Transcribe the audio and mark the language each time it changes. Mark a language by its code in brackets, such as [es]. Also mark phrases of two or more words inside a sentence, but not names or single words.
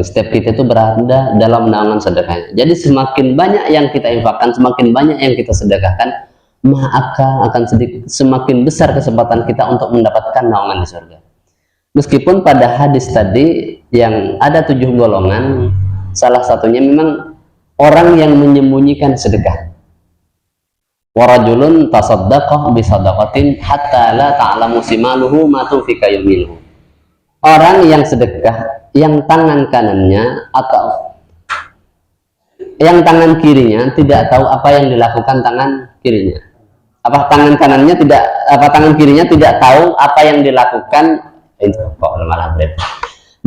[id] Setiap kita itu berada dalam naungan sedekahnya. Jadi semakin banyak yang kita infakkan, semakin banyak yang kita sedekahkan, maka akan semakin besar kesempatan kita untuk mendapatkan naungan di surga. Meskipun pada hadis tadi yang ada 7 golongan, salah satunya memang orang yang menyembunyikan sedekah. [ar] ورجل تصدق بصدقة حتى لا تعلم شماله ما تنفق يمينه. [id] Orang yang sedekah yang tangan kanannya atau yang tangan kirinya tidak tahu apa yang dilakukan tangan kirinya. Tangan kirinya tidak tahu apa yang dilakukan itu kok malah berat.